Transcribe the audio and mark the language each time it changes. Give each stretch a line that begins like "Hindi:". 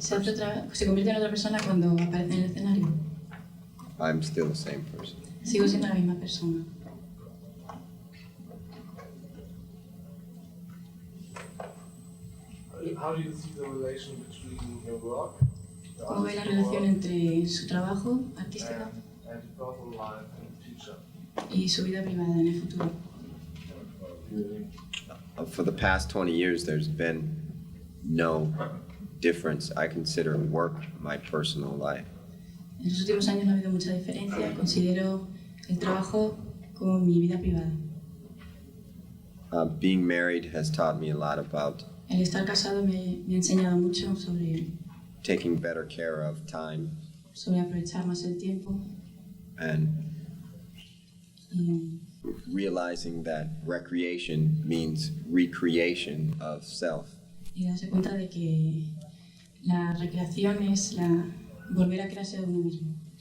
Spanish: Se
English: person.
Spanish: convierte en otra persona cuando aparece en el escenario.
English: I'm still the same person.
Spanish: Sigo siendo la misma persona.
English: How do you see the relation between your work
Spanish: ¿Cómo ve la relación entre su trabajo artístico
English: and personal life in the future?
Spanish: y su vida privada en el futuro?
English: For the past 20 years, there's been no difference. I consider work my personal life.
Spanish: En los últimos años no ha habido mucha diferencia. Considero el trabajo como mi vida privada.
English: Being married has taught me a lot about
Spanish: El estar casado me ha enseñado mucho
English: taking better care of time
Spanish: sobre aprovechar más el tiempo
English: and
Spanish: y
English: realizing that recreation means recreation of self.
Spanish: darse cuenta de que la recreación es volver a crearse de uno mismo.